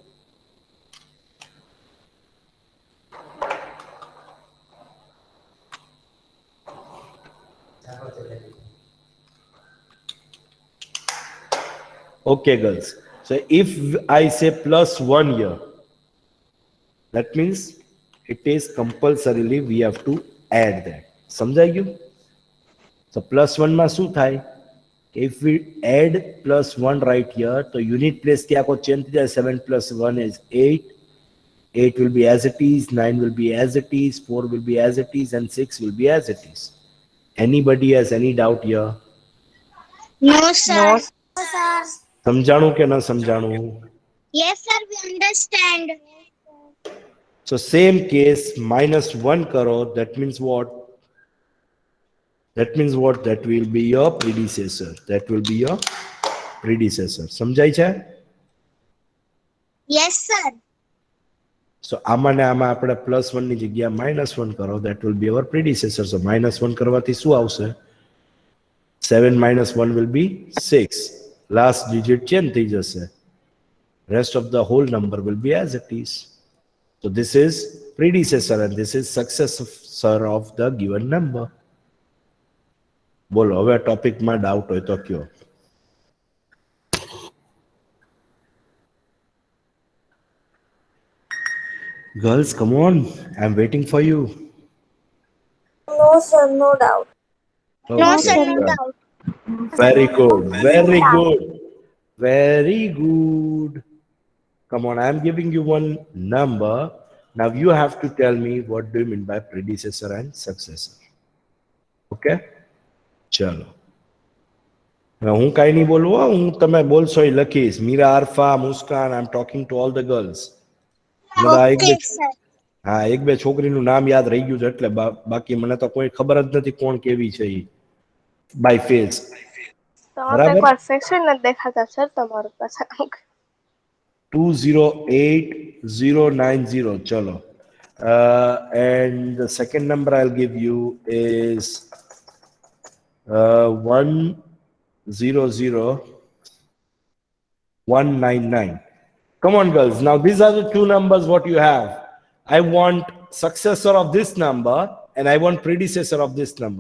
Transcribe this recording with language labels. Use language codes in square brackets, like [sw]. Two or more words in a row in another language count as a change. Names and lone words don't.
[en] okay girls, so if I say +1 here, that means it is compulsorily we have to add that. [gu] સમજાઈ ગયું? so +1 માં શું થાય? [en] if we add +1 right here, [gu] તો [en] unit place [gu] થી આખો ચેન્જ થઈ જાય. [en] 7 + 1 is 8. 8 will be as it is, 9 will be as it is, 4 will be as it is, and 6 will be as it is. Anybody has any doubt here? No, sir. [gu] સમજાણું કે ન સમજાણું? [en] Yes, sir. We understand. So same case, -1 karo, that means what? That means what? That will be your predecessor. That will be your predecessor. [gu] સમજાય છે? [en] Yes, sir. [gu] So આમાં ને આમાં આપણે +1 ની જગ્યા -1 કરો, [en] that will be our predecessor. [gu] So -1 કરવાથી શું આવશે? [en] 7 - 1 will be 6. Last digit [gu] change થઈ જશે. [en] Rest of the whole number will be as it is. So this is predecessor and this is successor of the given number. [gu] બોલો હવે ટોપિકમાં ડાઉટ હોય તો કયો. [en] Girls, come on. I'm waiting for you. No, sir, no doubt. No, Okay, sir. No sir. doubt. Very good. Very good. Very good. Come on, I'm giving you one number. Now you have to tell me what do you mean by predecessor and successor. Okay? ચલો. [gu] હવે હું કાંઈ નહીં બોલું હો, હું તમે બોલશો એ લખીશ. [en] મીરા, અર્ફા, મુસ્કાન, I am talking to all the girls. Okay, sir. [gu] હા, એક બે છોકરીનું નામ યાદ રહી ગયું છે એટલે બાકી મને તો કોઈ ખબર જ નથી કોણ કેવી છે ઈ [en] by face. [gu] તો બરાબર? એકવાર ફેક્શન નથી દેખાતા સર તમારું પાછા 208090. Chalo. [en] And the second number I'll give you is 100199. Come on, girls. Now these are the two numbers what you have. I want successor of this number and I want predecessor of this number.